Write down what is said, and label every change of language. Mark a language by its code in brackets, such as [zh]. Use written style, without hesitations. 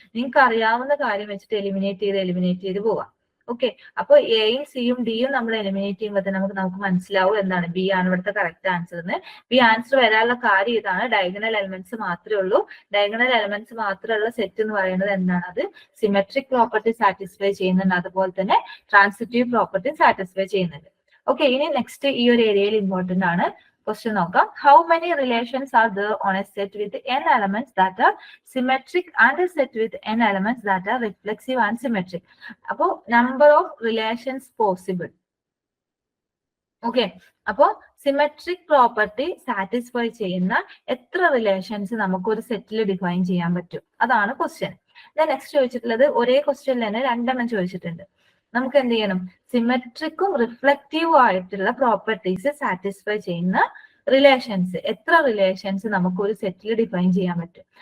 [ml] നിങ്ങൾക്ക് അറിയാവുന്ന കാര്യം വെച്ചിട്ട് എലിമിനേറ്റ് ചെയ്ത് പോവാം. ഓക്കെ, അപ്പൊ എയും സിയും ഡിയും നമ്മൾ എലിമിനേറ്റ് ചെയ്യുമ്പോൾ തന്നെ നമുക്ക് മനസ്സിലാവും എന്താണ്, ബി ആണ് ഇവിടുത്തെ കറക്റ്റ് ആൻസർ എന്ന്. ബി ആൻസർ വരാനുള്ള കാര്യം ഇതാണ്, ഡയഗണൽ എലമെന്റ്സ് മാത്രമേ ഉള്ളൂ. ഡയഗണൽ എലമെന്റ്സ് മാത്രമുള്ള സെറ്റ് എന്ന് പറയുന്നത് എന്താണ്, അത് സിമെട്രിക് പ്രോപ്പർട്ടി സാറ്റിസ്ഫൈ ചെയ്യുന്നുണ്ട്, അതുപോലെ തന്നെ ട്രാൻസിറ്റീവ് പ്രോപ്പർട്ടി സാറ്റിസ്ഫൈ ചെയ്യുന്നുണ്ട്. ഓക്കെ, ഇനി നെക്സ്റ്റ് ഈ ഒരു ഏരിയയിൽ ഇമ്പോർട്ടന്റ് ആണ്. ക്വസ്റ്റ്യൻ നോക്കാം. [en] How many relations are there on a set with n elements that are symmetric and a set with n elements that are reflexive and symmetric? അപ്പോ number of relations possible. [ml] Okay, അപ്പോ symmetric property satisfy ചെയ്യുന്ന എത്ര relations നമുക്ക് ഒരു സെറ്റിൽ define ചെയ്യാൻ പറ്റും, അതാണ് question. Next ചോദിച്ചിട്ടുള്ളത് ഒരേ ക്വസ്റ്റ്യനിൽ തന്നെ 2 എണ്ണം ചോദിച്ചിട്ടുണ്ട്. നമുക്ക് എന്ത് ചെയ്യണം, സിമെട്രിക്കും റിഫ്ലക്റ്റീവും ആയിട്ടുള്ള പ്രോപ്പർട്ടീസ് സാറ്റിസ്ഫൈ ചെയ്യുന്ന റിലേഷൻസ്, എത്ര റിലേഷൻസ് നമുക്ക് ഒരു സെറ്റിൽ ഡിഫൈൻ ചെയ്യാൻ പറ്റും.